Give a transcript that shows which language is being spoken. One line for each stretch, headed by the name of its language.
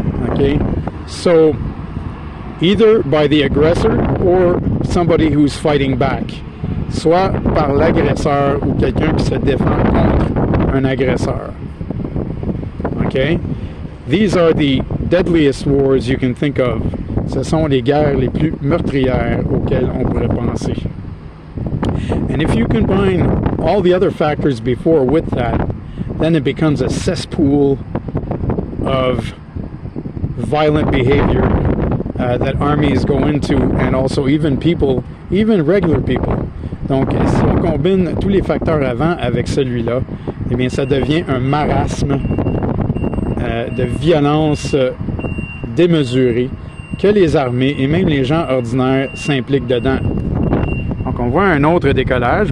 English: Okay? So, either by the aggressor or somebody who's fighting back.
French: Soit par l'agresseur ou quelqu'un qui se défend contre un agresseur.
English: Okay? These are the deadliest wars you can think of.
French: Ce sont les guerres les plus meurtrières auxquelles on pourrait penser.
English: And if you combine all the other factors before with that, then it becomes a cesspool of violent behavior that armies go into, and also even people, even regular people.
French: Donc, si on combine tous les facteurs avant avec celui-là, eh bien, ça devient un marasme de violence démesurée que les armées et même les gens ordinaires s'impliquent dedans. Donc, on voit un autre décollage.